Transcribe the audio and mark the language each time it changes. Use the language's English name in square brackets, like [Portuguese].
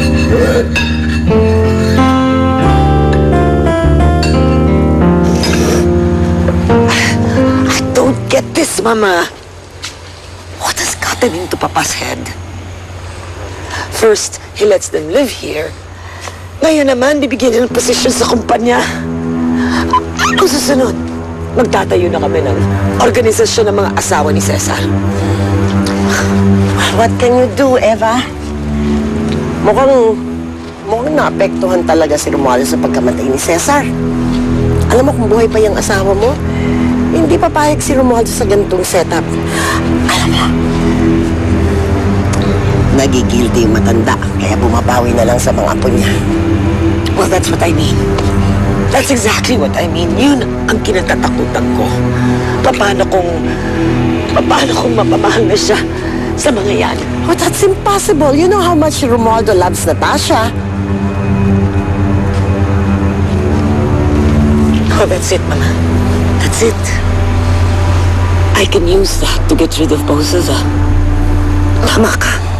[English] Good. I don't get this, Mama. What has gotten into Papa's head? First, he lets them live here. [Filipino] Ngayon naman, bibigyan niya ng posisyon sa kumpanya. Ang susunod, magtatayo na kami ng organisasyon ng mga asawa ni Cesar. [English] What can you do, [Filipino] Eva? Mukhang naapektuhan talaga si Romualdo sa pagkamatay ni Cesar. Alam mo kung buhay pa yung asawa mo, hindi papayag si Romualdo sa ganitong setup. Alam mo, nagigilty yung matanda, kaya bumabawi na lang sa mga apo niya. [English] Well, that's what I mean. That's exactly what I mean. [Filipino] Yun ang kinatatakutan ko. Paano kung mapamahal na siya sa mga yan? [English] But that's impossible. You know how much Romualdo loves Natasha. Oh, that's it, Mama. That's it. I can use that to get rid of both of them. [Filipino] Tama ka.